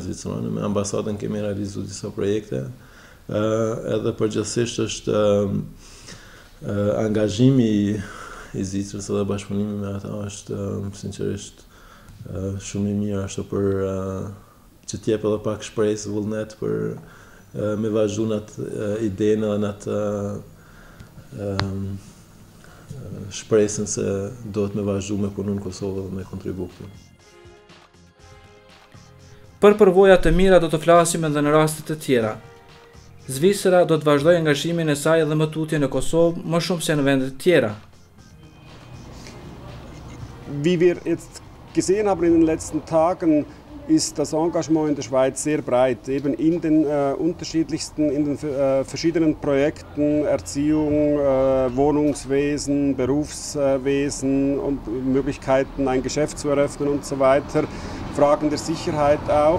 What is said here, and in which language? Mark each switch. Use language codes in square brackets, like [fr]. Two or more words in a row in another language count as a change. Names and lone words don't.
[sq] zvicerane, me ambasadën kemi realizu disa projekte, edhe përgjithsisht është angazhimi i Zvicrës edhe bashkëpunimi me ata është sinqerisht shumë i mirë, ashtu për që t'jep edhe pak shpresë, vullnet për me vazhdu në atë idenë dhe në atë shpresën se do të me vazhdu me punu në Kosovë dhe me kontribu këtu. Për përvojat të mira do të flasim edhe në rastet të tjera. Zvicra do të vazhdojë angazhimin e saj dhe më tutje në Kosovë më shumë se në vendet tjera. [de] Wie wir jetzt gesehen haben in den letzten Tagen, ist das Engagement in der Schweiz sehr breit, eben in den unterschiedlichsten, in den verschiedenen Projekten, Erziehung, Wohnungswesen, Berufswesen und Möglichkeiten, ein Geschäft zu eröffnen und so weiter, Fragen der Sicherheit auch.